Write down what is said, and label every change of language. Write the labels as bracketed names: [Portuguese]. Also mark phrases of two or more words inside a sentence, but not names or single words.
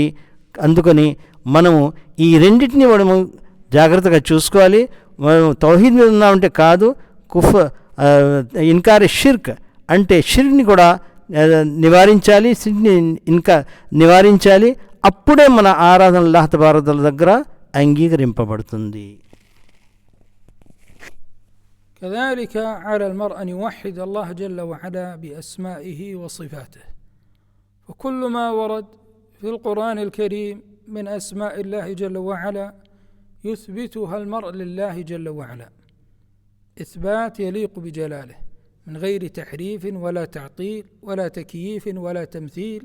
[Telugu] అందుకని మనము ఈ రెండింటిని మనము జాగ్రత్తగా చూసుకోవాలి. మనం తౌహీద్ మీద ఉన్నామంటే కాదు, [Arabic] إنكار شرك [Telugu] అంటే షిర్క్ని కూడా నివారించాలి, షిర్క్ని నివారించాలి. అప్పుడే మన ఆరాధన [Arabic] الله تبارك تعالى [Telugu] దగ్గర అంగీకరింపబడుతుంది. [Arabic] كذلك على المرء أن يوحد الله جل وعلا بأسمائه وصفاته، وكل ما ورد في القرآن الكريم من أسماء الله جل وعلا يثبتها المرء لله جل وعلا إثبات يليق بجلاله من غير تحريف ولا تعطيل ولا تكييف ولا تمثيل.